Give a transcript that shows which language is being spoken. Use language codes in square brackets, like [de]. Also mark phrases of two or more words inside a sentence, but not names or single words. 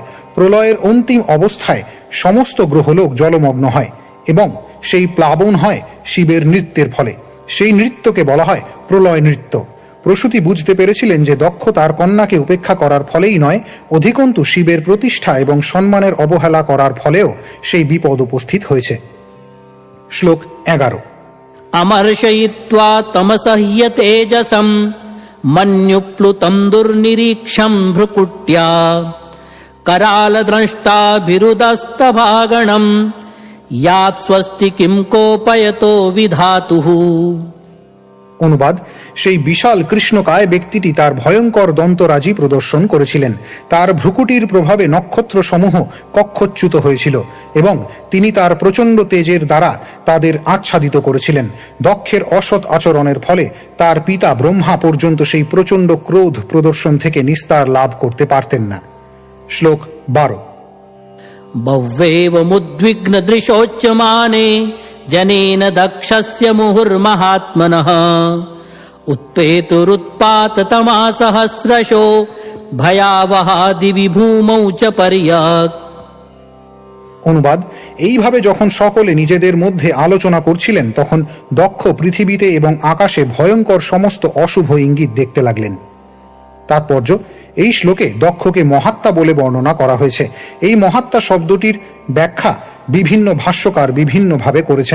[bn] প্রলয়ের অন্তিম অবস্থায় সমস্ত গ্রহলোক জলমগ্ন হয় এবং সেই প্লাবন হয় শিবের নৃত্যের ফলে। সেই নৃত্যকে বলা হয় প্রলয় নৃত্য। প্রসূতি বুঝতে পেরেছিলেন যে দক্ষ তার কন্যাকে উপেক্ষা করার ফলেই নয়, অধিকন্তু শিবের প্রতিষ্ঠা এবং সম্মানের অবহেলা করার ফলেও সেই বিপদ উপস্থিত হয়েছে। শ্লোক 11। [sa] अमर्षयित्वा तमसह्य तेजसं मन्युप्लुतं दुर्निरीक्षं भ्रुकुट्या करालद्रष्टाभिरुदस्तभागणं यात् स्वस्ति किं कोपयतो विधातुः। [bn] অনুবাদ: সেই বিশাল কৃষ্ণকায় ব্যক্তিটি তার ভয়ঙ্কর দন্তরাজি প্রদর্শন করেছিলেন। তার ভ্রুকুটির প্রভাবে নক্ষত্রসমূহ কক্ষচ্যুত হয়েছিল এবং তিনি তার প্রচণ্ড তেজের দ্বারা তাদের আচ্ছাদিত করেছিলেন। দক্ষের অসৎ আচরণের ফলে তার পিতা ব্রহ্মা পর্যন্ত সেই প্রচণ্ড ক্রোধ প্রদর্শন থেকে নিস্তার লাভ করতে পারতেন না। শ্লোক 12। [sa] बह्वेवमुद्विग्नदृशोच्यमाने जनेन दक्षस्य मुहुर्महात्मनः उत्पेतुरुत्पाततमासहस्रशो भयावहादि भूमौ च पर्यक्। [bn] অনুবাদ: এইভাবে যখন সকলে নিজেদের মধ্যে আলোচনা করছিলেন, তখন দক্ষ পৃথিবীতে এবং আকাশে ভয়ঙ্কর সমস্ত অশুভ ইঙ্গিত দেখতে লাগলেন। তাৎপর্য: এই শ্লোকে দক্ষকে মহাত্মা বলে বর্ণনা করা হয়েছে। এই মহাত্মা শব্দটির ব্যাখ্যা বিভিন্ন ভাষ্যকার বিভিন্নভাবে করেছেন।